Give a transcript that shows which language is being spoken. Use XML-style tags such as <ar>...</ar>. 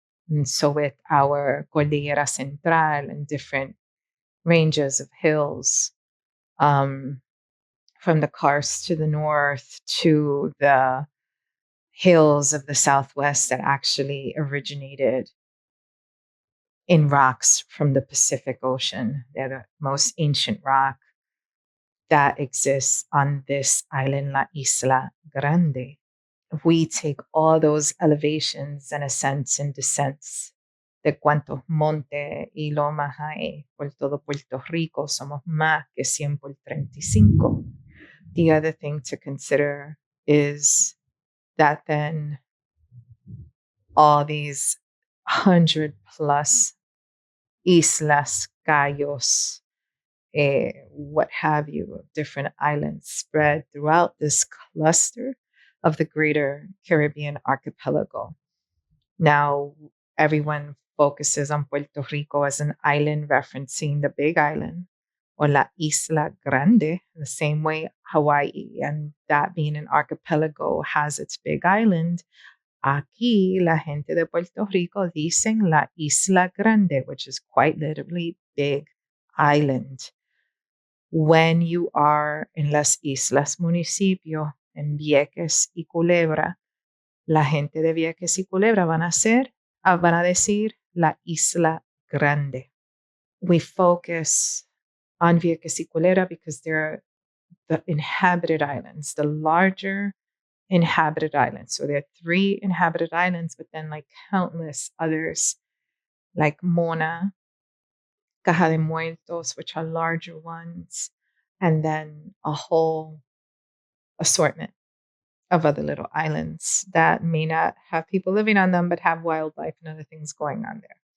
<en>And so with our Cordillera Central and different ranges of hills, from the karst to the north to the hills of the southwest that actually originated in rocks from the Pacific Ocean. They're the most ancient rock that exists on this island, La Isla Grande. If we take all those elevations and ascents and descents</en> <es>de cuantos monte y lomas hay por todo Puerto Rico, somos más que 100 por 35.</es> <en>The other thing to consider is that then all these 100 plus islas, cayos, what have you, different islands spread throughout this cluster of the greater Caribbean archipelago. Now, everyone focuses on Puerto Rico as an island, referencing the big island or La Isla Grande, the same way Hawaii, and that being an archipelago, has its big island.</en> <es>Aquí, la gente de Puerto Rico dicen La Isla Grande,</es> <en>which is quite literally big island. When you are in Las Islas Municipio,</en> <es>en Vieques y Culebra, la gente de Vieques y Culebra van a decir La Isla Grande.</es> <en>We focus on Vieques y Culebra because they're the inhabited islands, the larger inhabited islands. So there are 3 inhabited islands, but then like countless others, like Mona, Caja de Muertos, which are larger ones, and then a whole assortment of other little islands that may not have people living on them, but have wildlife and other things going on there.</en>